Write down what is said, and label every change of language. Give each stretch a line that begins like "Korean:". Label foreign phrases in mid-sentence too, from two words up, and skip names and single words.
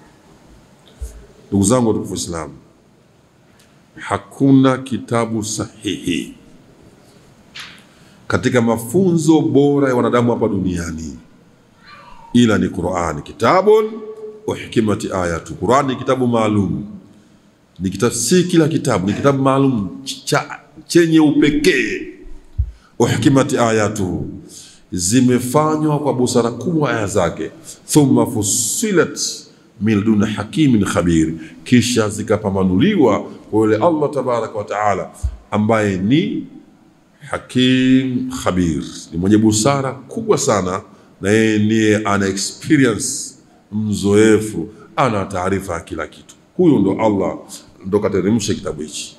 Swahili: Ndugu zangu wa Islam, hakuna kitabu sahihi katika mafunzo bora ya wanadamu hapa duniani ila ni Qur'an.
Arabic: كتاب أحكمت آياته,
Swahili: Qur'an ni kitabu maalum, ni kitabu, si kila kitabu, ni kitabu maalum chenye upekee.
Arabic: أحكمت آياته,
Swahili: zimefanywa kwa busara kubwa aya zake.
Arabic: ثم فصلت من لدن حكيم خبير,
Swahili: kisha zikapamanuliwa kwa yule Allah
Arabic: تبارك وتعالى
Swahili: ambaye ni
Arabic: حكيم خبير,
Swahili: ni mwenye busara kubwa sana, na yeye ndiye ana experience, mzoefu, ana taarifa kila kitu. Huyo ndo Allah, ndo kateremsha kitabu hichi.